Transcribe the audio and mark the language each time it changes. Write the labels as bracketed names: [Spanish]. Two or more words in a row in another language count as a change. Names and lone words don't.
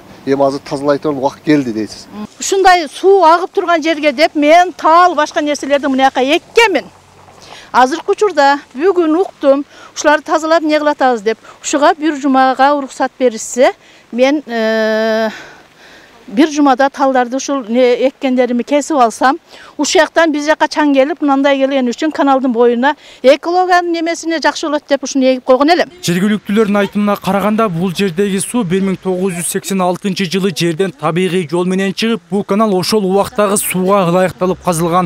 [Kyrgyz] Эми азыр тазалай турган убакыт келди дейсиз. Ушундай суу агып турган жерге деп мен тал башка нерселерди мынаяка эккенмин. Азыркы учурда бүгүн уктум, ушуларды тазалап не кылатабыз деп. Ушуга бир жумага уруксат беришсе, мен бир жумада talдарды ушул эккендерими кесип алсам, ушул жактан биз жака чаң келип, мындай келген үчүн каналдын боюна экологиянын немесине жакшы болот деп ушуну эгип койгон элем. Жергиликтүүлөрдүн айтымына караганда, бул жердеги суу 1986 жерден табигый жол менен чыгып, бул канал ошол убактагы сууга ылайыкталып казылган.